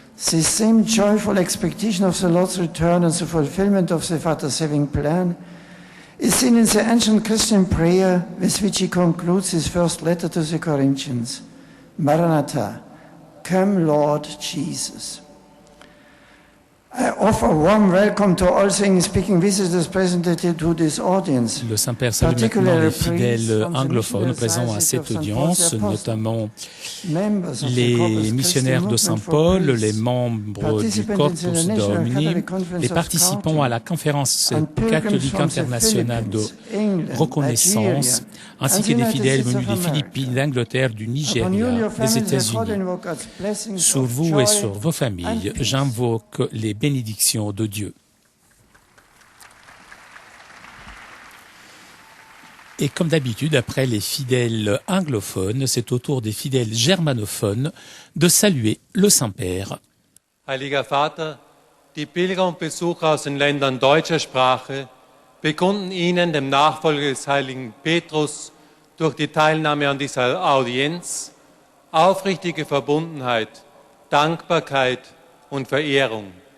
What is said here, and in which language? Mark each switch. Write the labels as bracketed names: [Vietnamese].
[English] This same joyful expectation of the Lord's return and the fulfillment of the Father's saving plan is seen in the ancient Christian prayer with which he concludes his first letter to the Corinthians. Maranatha, come Lord Jesus. I offer a warm welcome to all English-speaking visitors present to this audience. [French] Le Saint-Père salue maintenant les fidèles anglophones présents à cette audience, notamment les missionnaires de Saint-Paul, les membres du Corpus Domini, les participants à la conférence catholique internationale de reconnaissance, ainsi que des fidèles venus des Philippines, d'Angleterre, du Nigeria, des États-Unis. Sur vous et sur vos familles, j'invoque les bénédictions de Dieu. Et comme d'habitude, après les fidèles anglophones, c'est au tour des fidèles germanophones de saluer le Saint-Père. [German] Heiliger Vater, die Pilger und Besucher aus den Ländern deutscher Sprache bekunden Ihnen, dem Nachfolger des heiligen Petrus durch die Teilnahme an dieser Audienz aufrichtige Verbundenheit, Dankbarkeit und Verehrung.